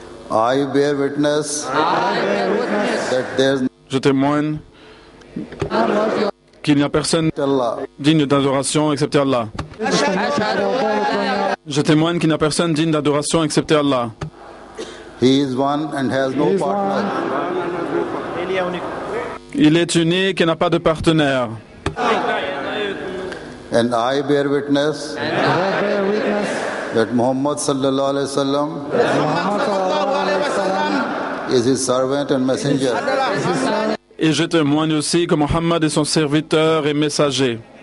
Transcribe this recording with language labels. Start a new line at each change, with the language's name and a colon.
English: I bear witness that there is
French: Je témoigne qu'il n'y a personne digne d'adoration excepté Allah. Je témoigne qu'il n'y a personne digne d'adoration excepté Allah.
English: He is one and has no partner.
French: Il est unique et n'a pas de partenaire.
English: And I bear witness that Muhammad sallallahu alaihi wasallam is his servant and messenger.
French: Et je témoigne aussi que Muhammad est son serviteur et messager.